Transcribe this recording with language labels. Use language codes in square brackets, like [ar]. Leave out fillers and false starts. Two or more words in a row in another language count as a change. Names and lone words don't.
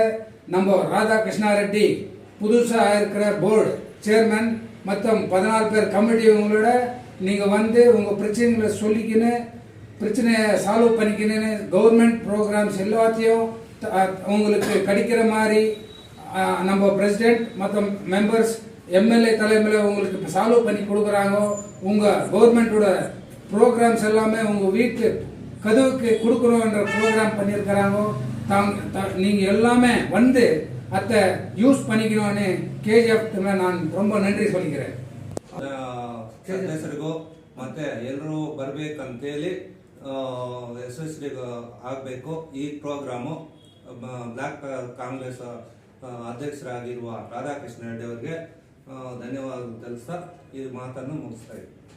[ta] நம்ம ராதா கிருஷ்ணாரெட்டி புதுசாக இருக்கிற [en] board chairman [ta] மொத்தம் 14 பேர் கமிட்டி உங்களோட நீங்கள் வந்து உங்கள் பிரச்சனைகளை சொல்லிக்கின்னு பிரச்சனையை சால்வ் பண்ணிக்கின்னு [en] government programs [ta] எல்லாத்தையும் உங்களுக்கு கிடைக்கிற மாதிரி நம்ம பிரசிடென்ட் மொத்தம் [en] members MLA [ta] தலைமையில் உங்களுக்கு சால்வ் பண்ணி கொடுக்குறாங்க. உங்கள் கவர்மெண்ட்டோட ப்ரோக்ராம்ஸ் எல்லாமே உங்கள் வீட்டு கதவுக்கு கொடுக்குறோன்ற ப்ரோக்ராம் பண்ணியிருக்கிறாங்க. நீங்கள் எல்லாமே வந்து அதை யூஸ் பண்ணிக்கணும்னு KGF நான் ரொம்ப நன்றி சொல்லிக்கிறேன். [kn] ಸದಸ್ಯರಿಗೂ ಮತ್ತೆ ಎಲ್ಲರೂ ಬರಬೇಕಂತೇಳಿ ಯಶಸ್ವಿ ಆಗಬೇಕು. ಈ ಪ್ರೋಗ್ರಾಮು ಬ್ಲಾಕ್ ಕಾಂಗ್ರೆಸ್ ಅಧ್ಯಕ್ಷರಾಗಿರುವ ರಾಧಾಕೃಷ್ಣ ರೆಡ್ಡಿ ಅವರಿಗೆ ಧನ್ಯವಾದ ತಿಳಿಸ್ತಾ ಈ ಮಾತನ್ನು ಮುಗಿಸ್ತಾ ಇದ್ದೀನಿ.